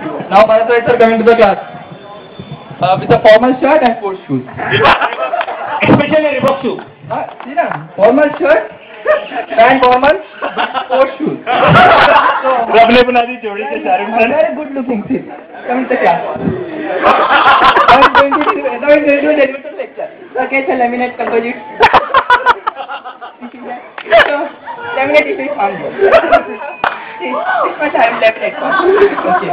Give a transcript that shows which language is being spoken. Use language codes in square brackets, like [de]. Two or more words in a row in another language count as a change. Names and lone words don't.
[en] Now Bharat sir coming to the class with a formal shirt and sports shoes. Especially Reebok shoe. See na, formal shirt and formal sports shoes. [hi] रबले बना दी जोड़ी के शाहरुख खान. [en] Very good looking kid. Coming to the class. Now is going to do elevator lecture. Okay, so laminate composite. So laminate is found here. This much I am left like okay.